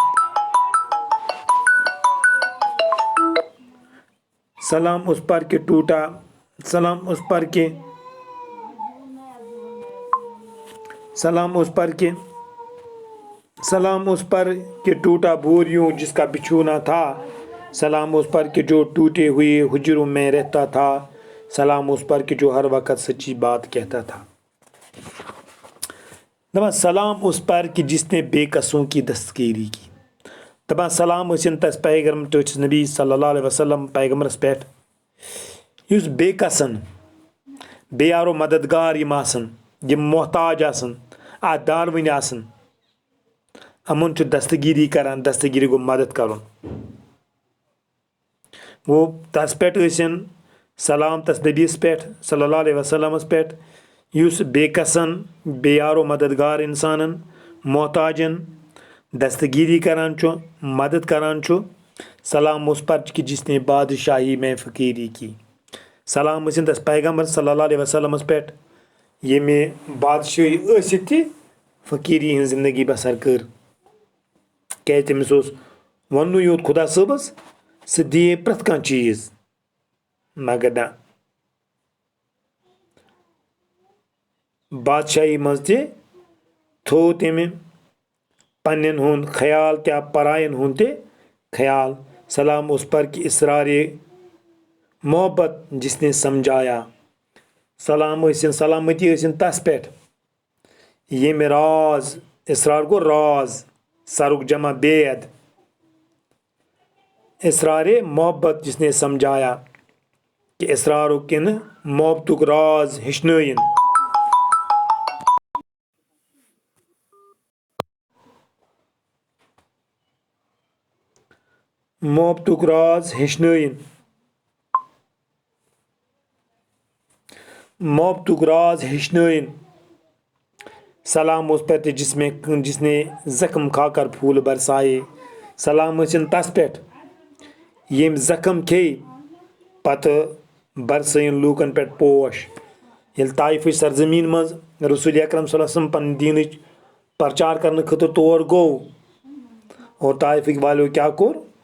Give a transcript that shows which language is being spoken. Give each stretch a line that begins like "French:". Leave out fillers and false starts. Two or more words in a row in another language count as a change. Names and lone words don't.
Urdu: سلام اس پر کہ ٹوٹا، سلام اس پر کہ سلام اس پر کہ سلام اس پر کہ ٹوٹا بوریوں جس کا بچھونا تھا، سلام اس پر کہ جو ٹوٹے ہوئے حجروں میں رہتا تھا، سلام اس پر کہ جو ہر وقت سچی بات کہتا تھا. دپان سلام اس پر کہ جس نے بے کسوں کی دستگیری کی.
Kashmiri: دپان سلام ٲسِن تس پیغمبر ٹٲٹھِس نبی
Arabic: صلی اللہ علیہ وسلم
Kashmiri: پیغمبرس پٮ۪ٹھ یُس بے کسن بے یارو مددگار یِم آسن، یِم محتاج آسن، دارؤنۍ آسن، یِمن چھُ دستگیری کران. دستگیری گوٚو مدد کرُن. گوٚو تس پٮ۪ٹھ ٲسِن سلام تس نبیس پٮ۪ٹھ
Arabic: صلی اللہ علیہ وسلمس
Kashmiri: پٮ۪ٹھ یُس بے کسن بے یارو مددگار انسانن محتاجن دستگیری کران چھُ، مدد کران چھُ.
Urdu: سلام اس پر کہ جس نے بادشاہی میں فقیری کی.
Kashmiri: سلام ٲسِن تس پیغمبر
Arabic: صلی اللہ علیہ وسلمس
Kashmiri: پٮ۪ٹھ ییٚمہِ بادشاہی ٲسِتھ تہِ فقیری ہٕنٛز زندگی بسر کٔر. کیازِ تٔمِس اوس وننُے یوت خدا صٲبس سُہ دِیہِ پرٛٮ۪تھ کانٛہہ چیٖز، مگر نہ بادشاہی منٛز تہِ تھوٚو تٔمۍ پننٮ۪ن ہُنٛد خیال کیٛاہ پرایَن ہُنٛد تہِ خیال.
Urdu: سلام اس پر کہ اسرار محبت جس نے سمجھایا.
Kashmiri: سلام ٲسِن سلامتی ٲسِن تس پٮ۪ٹھ ییٚمہِ راز، اسرار گوٚو راز، سرُک جمع بید،
Urdu: اسرار محبت جس نے سمجھایا
Kashmiri: کہ اسرارُک کِنہٕ محبتُک راز ہیٚچھنٲیِن. محبتُک راز ہیٚچھنٲیِن. محبتُک راز ہیٚچھنٲیِن.
Urdu: سلام اس پر جس نے زخم کھا کر پھول برسائے.
Kashmiri: سلام ٲسِن تس پٮ۪ٹھ ییٚمۍ زخم کھیٚیہِ پتہٕ برسٲیِن لوٗکن پٮ۪ٹھ پوش. ییٚلہِ طایفٕچ سرزمیٖن منٛز رسول اکرم
Arabic: صلی اللہ علیہ وسلم
Kashmiri: پننہِ دیٖنٕچ پرچار کرنہٕ خٲطرٕ تور گوٚو اور طایفٕکۍ والیو کیٛاہ کوٚر؟